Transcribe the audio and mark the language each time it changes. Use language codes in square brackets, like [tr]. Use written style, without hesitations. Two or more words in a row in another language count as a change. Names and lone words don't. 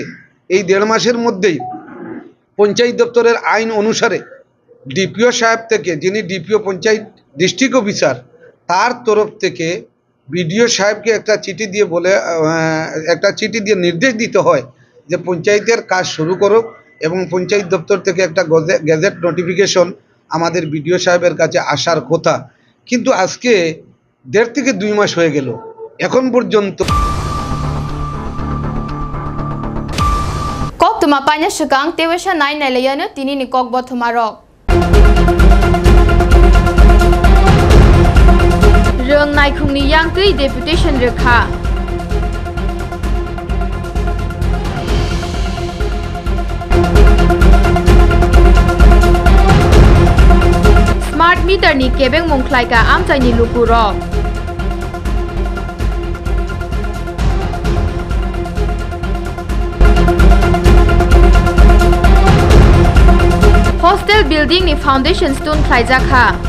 [bn] এই 1.5 মাসের মধ্যেই পঞ্চায়েত দপ্তরের আইন অনুসারে ডিপিও সাহেব থেকে, যিনি ডিপিও পঞ্চায়েত [en] district officer, [bn] তার তরফ থেকে বিডিও সাহেবকে একটা চিঠি দিয়ে নির্দেশ দিতে হয় যে পঞ্চায়েতের কাজ শুরু করুক এবং পঞ্চায়েত দপ্তর থেকে একটা [en] gazette notification [bn] আমাদের বিডিও সাহেবের কাছে আসার কথা। কিন্তু আজকে 1.5 থেকে 2 মাস হয়ে গেল, এখন পর্যন্ত [trp] kok tuma panya sekang tewesha nai nalayana tini ni kok bothumarok rong nai khungni yang tui deputation rekha [en] smart meter [trp] ni kebeng mongklai ka amchai ni lupurok [en] hostel building [trp] ni [en] foundation stone [trp] khlaijaka